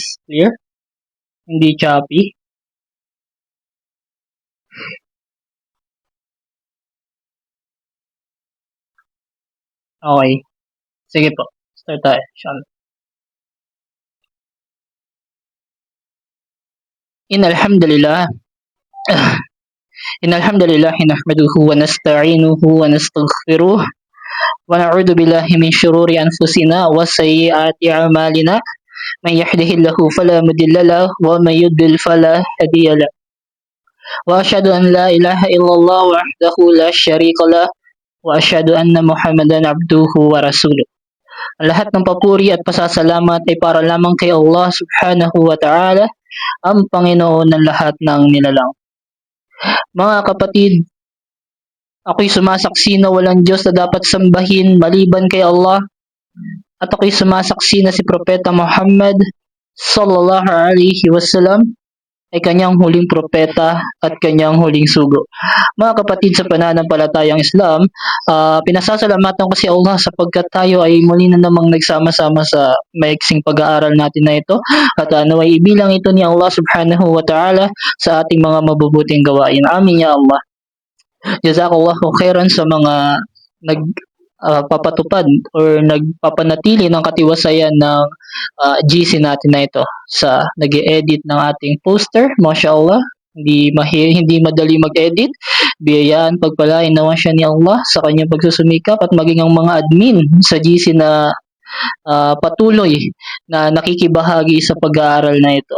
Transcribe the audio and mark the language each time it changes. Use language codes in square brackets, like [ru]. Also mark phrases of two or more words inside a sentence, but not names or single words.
[tl] Clear? Hindi choppy. Okay. Sige po. Start tayo. Innalhamdulillah. [ar] إن الحمد لله نحمده ونستعينه ونستغفره ونعوذ بالله من شرور أنفسنا وسيئات أعمالنا. من يهده الله فلا مضل له ومن يضلل فلا هادي له. وأشهد أن لا إله إلا الله وحده لا شريك له وأشهد أن محمدا عبده ورسوله. [tl] Ang lahat ng papuri at pasasalamat ay para lamang kay Allah [ar] سبحانه وتعالى, [tl] ang Panginoon ng lahat ng nilalang. Mga kapatid, ako'y sumasaksi na walang Diyos na dapat sambahin maliban kay Allah, at ako'y sumasaksi na si Propeta Muhammad [ar] صلى الله عليه وسلم [tl] ay kanyang huling propeta at kanyang huling sugo. Mga kapatid sa pananampalatayang Islam, pinasasalamatan ko si Allah sapagkat tayo ay muli na namang nagsama-sama sa maiksing pag-aaral natin na ito, at naway ibilang ito ni Allah [ar] سبحانه وتعالى [tl] sa ating mga mabubuting gawain. [ar] آمين يا الله. جزاك الله خيرا [tl] sa mga nagpapatupad or nagpapanatili ng katiwasayan ng GC natin na ito sa nag-edit ng ating poster. MashaAllah, hindi madali mag-edit. Biyayaan, pagpalain naman siya ni Allah sa kanyang pagsusumikap, at maging ang mga admin sa GC na patuloy na nakikibahagi sa pag-aaral na ito.